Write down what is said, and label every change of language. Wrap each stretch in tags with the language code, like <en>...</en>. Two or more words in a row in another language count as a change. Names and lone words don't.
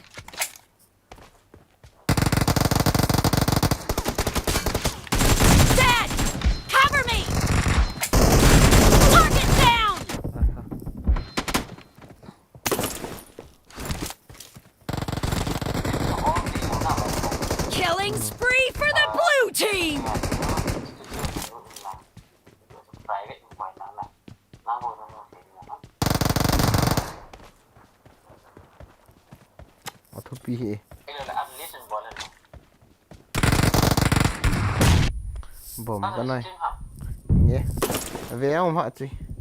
<en>Dead! Cover me! Target down! Killing spree for the blue team!</en> <vi>Auto pi bom cái này nhé về không hả chị</vi>